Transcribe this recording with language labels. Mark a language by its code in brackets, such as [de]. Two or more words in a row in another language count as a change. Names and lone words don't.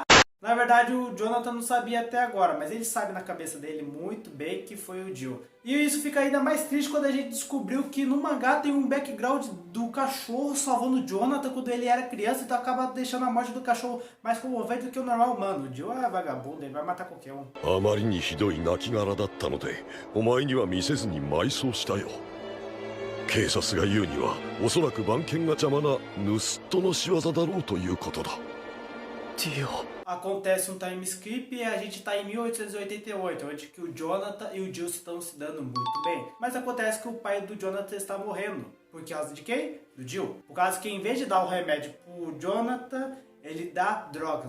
[pt] Na verdade, o Jonathan não sabia até agora, mas ele sabe na cabeça dele muito bem que foi o Jill. E isso fica ainda mais triste quando a gente descobriu que no mangá tem um background do cachorro salvando o Jonathan quando ele era criança, então acaba deixando a morte do cachorro mais comovente do que o normal humano. O Jill é vagabundo, ele vai matar qualquer um. [ja] あまりにひどい亡骸だったので、お前には見せずに埋葬したよ。警察が言うには、おそらく番犬が邪魔な盗人の仕業だろうということだ。 [pt] Acontece um [en] time skip [pt] e a gente tá em 1888, onde que o Jonathan e o Jill estão se dando muito bem. Mas acontece que o pai do Jonathan está morrendo. Por causa de quem? Do Jill. Por causa que em vez de dar o remédio pro Jonathan, ele dá drogas.